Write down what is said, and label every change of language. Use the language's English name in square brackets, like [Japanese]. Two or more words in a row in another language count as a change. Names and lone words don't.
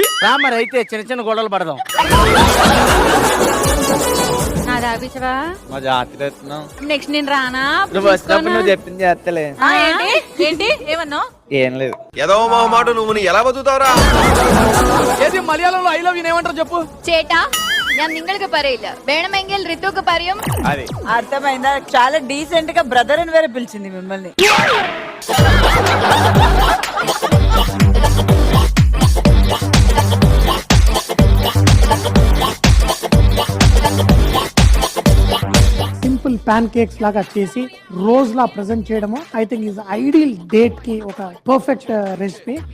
[Telugu] మరి అయితే చిన్న చిన్న గొడవలు పడదాం. మా జాతర నెక్స్ట్ నేను రానా? నువ్వు వచ్చినప్పుడు నువ్వు చెప్పింది చేస్తలే. ఏంటి ఏమన్నా? ఏం లేదు. ఏదో మా మాట నువ్వు ఎలా బతుకుతావురా? ఏది మలయాళంలో [English] I love you [Telugu] ఏమంటారు చెప్పు. [Malayalam] ചേട്ടാ ഞാൻ നിങ്ങൾക്ക് പറയില്ല, വേണമെങ്കിൽ ഋതുക്ക് പറയും. [Telugu] అది అర్థమైందా? చాలా డీసెంట్ గా బ్రదర్ అని వేరే పిలిచింది మిమ్మల్ని. [English] simple pancakes [Telugu] లాగా చేసి రోజ్ లా ప్రెజెంట్ చేయడము [English] I think is ideal date [Telugu] కి ఒక [English] perfect recipe.